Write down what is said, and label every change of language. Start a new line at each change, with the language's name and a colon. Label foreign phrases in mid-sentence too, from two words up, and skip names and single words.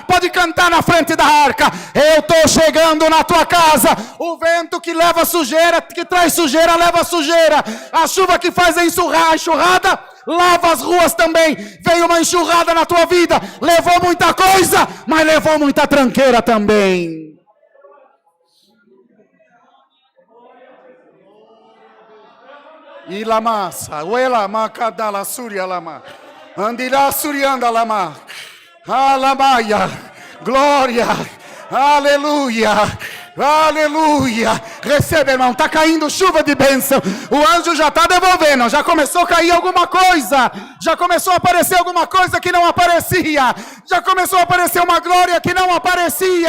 Portuguese: Pode cantar na frente da arca. Eu estou chegando na tua casa. O vento que leva sujeira, que traz sujeira, leva sujeira. A chuva que faz a enxurrada, lava as ruas também. Veio uma enxurrada na tua vida. Levou muita coisa, mas levou muita tranqueira também. Ilamasa, uela macadala suria lama, andira surianda lama, alamaia, glória, aleluia, aleluia. Recebe, irmão, está caindo chuva de bênção. O anjo já está devolvendo, já começou a cair alguma coisa, já começou a aparecer alguma coisa que não aparecia, já começou a aparecer uma glória que não aparecia.